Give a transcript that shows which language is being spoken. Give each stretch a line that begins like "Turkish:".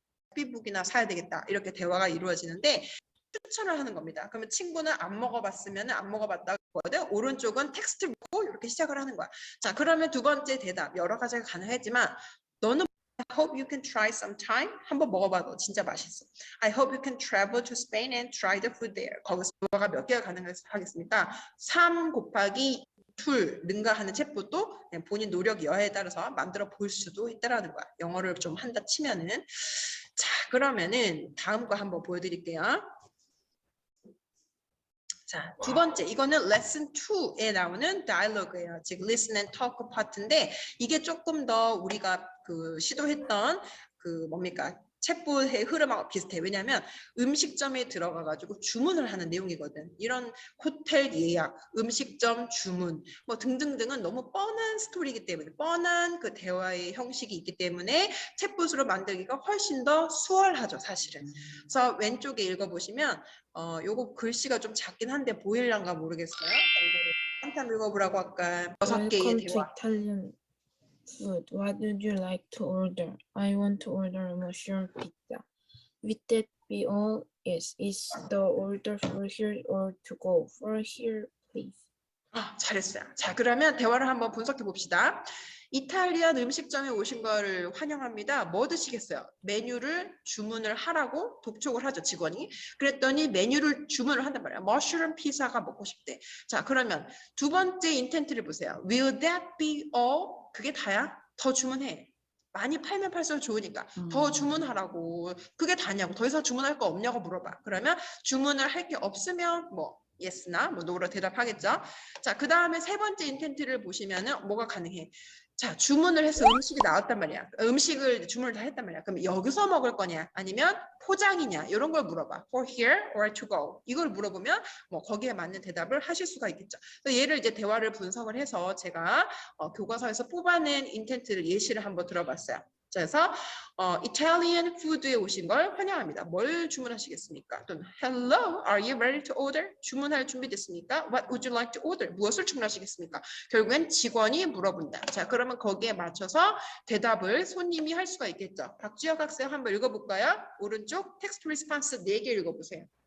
Korean: 커피북이나 사야 되겠다 이렇게 대화가 이루어지는데 추천을 하는 겁니다. 그러면 친구는 안 먹어봤으면 안 먹어봤다고 하거든. 오른쪽은 텍스트 보고 이렇게 시작을 하는 거야. 자, 그러면 두 번째 대답 여러 가지가 가능하지만 너는
English: I hope you can try sometime.
Korean: 한번 먹어봐도 진짜 맛있어.
English: I hope you can travel to Spain and try the food there.
Korean: 거기서 대화가 몇 개가 가능하겠습니까? 3 곱하기 2 능가하는 챗봇도 그냥 본인 노력 여하에 따라서 만들어 볼 수도 있다라는 거야. 영어를 좀 한다 치면은. 자, 그러면은 다음 거 한번 보여드릴게요. 자, 두 번째, 이거는 레슨 2에 나오는 다이얼로그예요. 즉, listen and talk 파트인데 이게 조금 더 우리가 그 시도했던 그 뭡니까? 챗봇의 흐름하고 비슷해. 왜냐하면 음식점에 들어가가지고 주문을 하는 내용이거든. 이런 호텔 예약, 음식점 주문, 뭐 등등등은 너무 뻔한 스토리이기 때문에 뻔한 그 대화의 형식이 있기 때문에 챗봇으로 만들기가 훨씬 더 수월하죠, 사실은. 그래서 왼쪽에 읽어보시면 요거 글씨가 좀 작긴 한데 보일란가 모르겠어요. 이거를 한참 읽어보라고 아까 6개의 대화. 이탈리안.
English: Food. What would you like to order? I want to order a mushroom pizza. Would that be all? Yes. Is the order for here or to go? For here, please.
Korean: 잘했어요. 자, 그러면 대화를 한번 분석해 봅시다. 이탈리안 음식점에 오신 거를 환영합니다. 뭐 드시겠어요? 메뉴를 주문을 하라고 독촉을 하죠, 직원이. 그랬더니 메뉴를 주문을 한단 말이야. 머쉬룸 피자가 먹고 싶대. 자, 그러면 두 번째 인텐트를 보세요.
English: Will that be all?
Korean: 그게 다야? 더 주문해. 많이 팔면 팔수록 좋으니까 더 주문하라고. 그게 다냐고. 더 이상 주문할 거 없냐고 물어봐. 그러면 주문을 할 게 없으면 뭐 yes나 뭐 no로 대답하겠죠. 자, 그 다음에 세 번째 인텐트를 보시면은 뭐가 가능해? 자, 주문을 해서 음식이 나왔단 말이야. 음식을 주문을 다 했단 말이야. 그럼 여기서 먹을 거냐? 아니면 포장이냐? 이런 걸 물어봐.
English: For here or to go?
Korean: 이걸 물어보면 뭐 거기에 맞는 대답을 하실 수가 있겠죠. 그래서 얘를 이제 대화를 분석을 해서 제가 교과서에서 뽑아낸 인텐트를 예시를 한번 들어봤어요. 그래서 Italian food에 오신 걸 환영합니다. 뭘 주문하시겠습니까?
English: 또는 Hello, are you ready to order?
Korean: 주문할 준비됐습니까?
English: What would you like to order?
Korean: 무엇을 주문하시겠습니까? 결국엔 직원이 물어본다. 자, 그러면 거기에 맞춰서 대답을 손님이 할 수가 있겠죠. 박주혁 학생 한번 읽어볼까요? 오른쪽 텍스트 리스폰스 4개 읽어보세요.